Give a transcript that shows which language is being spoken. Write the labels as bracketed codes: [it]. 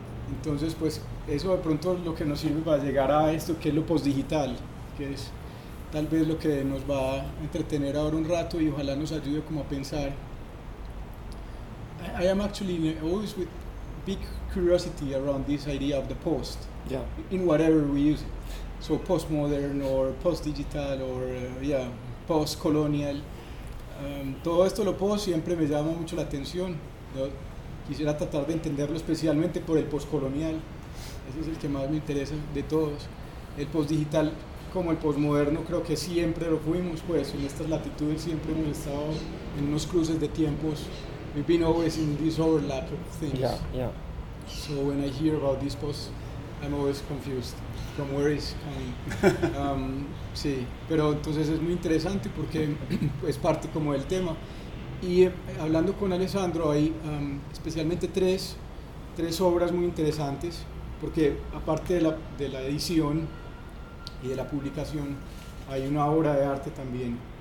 [es] Entonces, pues eso de pronto es lo que nos sirve para llegar a esto que es lo postdigital, que es tal vez lo que nos va a entretener ahora un rato y ojalá nos ayude como a pensar. [en] I am actually always with big curiosity around this idea of the post, Yeah. in whatever we use it. So postmodern or post-digital or post-colonial. [es] Todo esto lo post siempre me llama mucho la atención. Quisiera tratar de entenderlo especialmente por el postcolonial. Ese es el que más me interesa de todos. El post-digital como el postmoderno creo que siempre lo fuimos, pues en estas latitudes siempre hemos estado en unos cruces de tiempos. [en] We've been always in this overlap of things. Yeah. So when I hear about this post, I'm always confused from where it's coming. [es] Sí, pero entonces es muy interesante porque es parte como del tema. Y hablando con Alessandro hay especialmente tres obras muy interesantes, porque aparte de la edición y de la publicación, hay una obra de arte también.